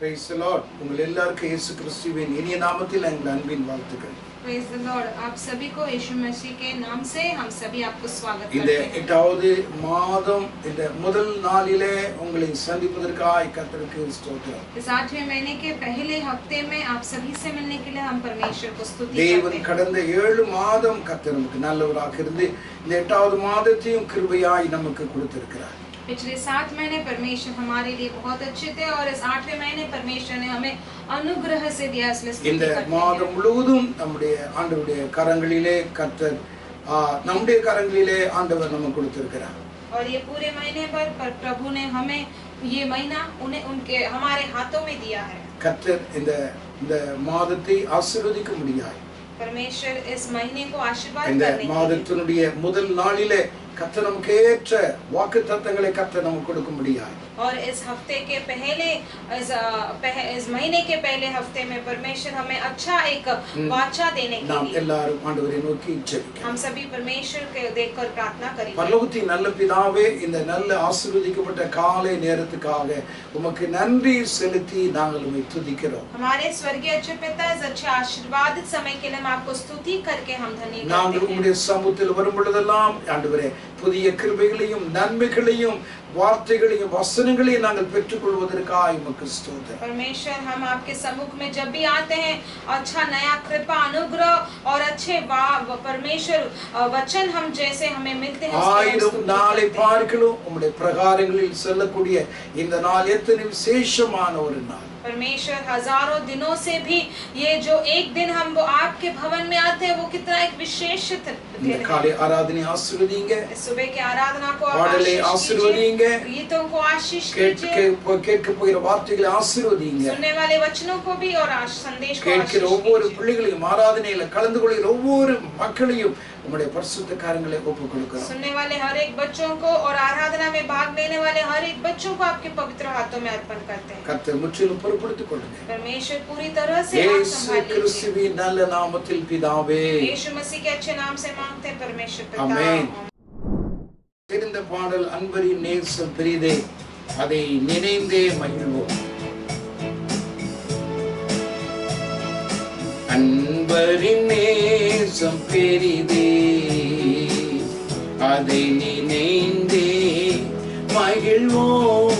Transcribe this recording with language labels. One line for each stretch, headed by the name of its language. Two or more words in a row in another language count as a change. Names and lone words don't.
English: the Lord.
Tamil: உங்கள் எல்லாருக்கும் இயேசு கிறிஸ்துவின் இனிய நாமத்தில் எங்கள் அன்பின் வாழ்த்துக்கள்.
English: Praise the Lord.
Hindi: आप सभी को यीशु मसीह के नाम से हम सभी आपको स्वागत करते
Tamil: இந்த
Hindi: हैं.
Tamil: 8வது மாதம் இந்த முதல் நாளிலே உங்களை சந்திப்பதற்காக கர்த்தருக்கு ஸ்தோத்திரம்.
Hindi: इस 8वें महीने के पहले हफ्ते में आप सभी से मिलने के लिए हम परमेश्वर को स्तुति करते
Tamil: தேவன்
Hindi: हैं.
Tamil: கடந்த 7 மாதம் கர்த்தர் நமக்கு நல்லவராக இருந்து இந்த 8வது மாதத்தையும் கிருபையாய் நமக்கு கொடுத்திருக்கிறார்.
Hindi: पिछले 7 महीने परमेश्वर हमारे लिए बहुत अच्छे थे और इस 8वें महीने परमेश्वर ने हमें अनुग्रह से दिया, इसलिए स्तुति
Tamil: இந்த
Hindi: करते
Tamil: மாதம்
Hindi: हैं.
Tamil: முழுவதும் நம்முடைய ஆண்டவருடைய கரங்களிலே கர்த்தர் நம்முடைய கரங்களிலே ஆண்டவர் நமக்கு கொடுத்திருக்கிறார்.
Hindi: और ये पूरे महीने पर प्रभु ने हमें ये महीना उन्हें उनके हमारे हाथों में दिया है.
Tamil: கர்த்தர் இந்த மாதத்தை ஆசீர்வதிக்க முடியாது.
Hindi: परमेश्वर इस महीने को आशीर्वाद
Tamil: இந்த
Hindi: करने के लिए
Tamil: மாதத்தினுடைய முதல் நாளிலே கர்த்தர் நமக்கு ஏற்ற வாக்குத்தத்தங்களை கர்த்தர் நமக்கு கொடுக்க முடியாது.
Hindi: और इस हफ्ते के पहले इस महीने के पहले हफ्ते में परमेश्वर हमें अच्छा एक वाचा देने के
Tamil: நாம்
Hindi: लिए
Tamil: எல்லாரும் ஆண்டவரை நோக்கி ஜெபிக்கலாம்.
Hindi: हम सभी परमेश्वर के देखकर प्रार्थना करेंगे.
Tamil: பரலோகத்தின் நல்ல பிதாவே, இந்த நல்ல ஆசீர்வதிக்கப்பட்ட காலை நேரத்துக்காக உமக்கு நன்றி செலுத்தி நாங்கள் உம்மை துதிக்கிறோம்.
Hindi: हमारे स्वर्गीय अच्छे पिता, इस अच्छे आशीर्वादित समय के लिए हम आपको स्तुति करके हम धन्य
Tamil: நாங்கள்
Hindi: करते हैं.
Tamil: உம்முடைய சமூகத்தில் வரும் பொழுதெல்லாம் ஆண்டவரே புதிய கிருபைகளையும் நன்மைகளையும் வார்த்தைகளையும் வசனங்களையும் நாங்கள் பெற்றுக்கொள்வதற்காக உமக்கு ஸ்தோத்திரம்.
Hindi: परमेश्वर, हम आपके सम्मुख में जब भी आते हैं अच्छा नया कृपा अनुग्रह और अच्छे परमेश्वर वचन हम जैसे हमें मिलते हैं
Tamil: ஆயிரம் நாளை பார்க்கலாம் உம்முடைய பிரகாரங்களில் செல்லக்கூடிய இந்த நாள் எத்தனை விசேஷமான ஒரு நாள்.
Hindi: परमेश्वर, हजारों दिनों से भी ये जो एक दिन हम वो आपके भवन में आते हैं वो कितना एक विशेष
Tamil: இந்த காலை ஆராதனை ஆசீர்வதிங்க.
Hindi: सुबह की आराधना को
Tamil: பாடலை ஆசீர்வதிங்க.
Hindi: गीतों को आशीष कीजिए.
Tamil: கேட்க போகிற வார்த்தைகளை ஆசீர்வதிங்க.
Hindi: सुनने वाले वचनों को भी और संदेश को
Tamil: கேட்கிற
Hindi: आशीष
Tamil: ஒவ்வொரு
Hindi: कीजिए.
Tamil: பிள்ளைகளையும் ஆராதனையில கலந்து கொள்கிற ஒவ்வொரு மக்களையும் உம்முடைய பரிசுத்த கரங்களை ஒப்புக் கொடுக்கிறோம்.
Hindi: सुनने वाले हर एक बच्चों को और आराधना में भाग लेने वाले हर एक बच्चों को आपके पवित्र हाथों में अर्पण करते हैं.
Tamil: கர்த்தர் முற்றிலும் பொறுப்படுத்திக் கொள்ளுங்க.
Hindi: परमेश्वर पूरी तरह से आप
Tamil: இயேசு
Hindi: संभाल लीजिए.
Tamil: கிறிஸ்துவின் நல்ல நாமத்தில் பிதாவே.
Hindi: यीशु मसीह के अच्छे नाम से मांगते हैं परमेश्वर पिता.
Tamil: ஆமென். தெரிந்த பாடல் அன்பரின் நேசம் பெரிதே, அதை நினைந்தே மகிழ்வோம். அன்பரின் நேசம் பெரிதே, அதை நினைந்தே மகிழ்வோம்.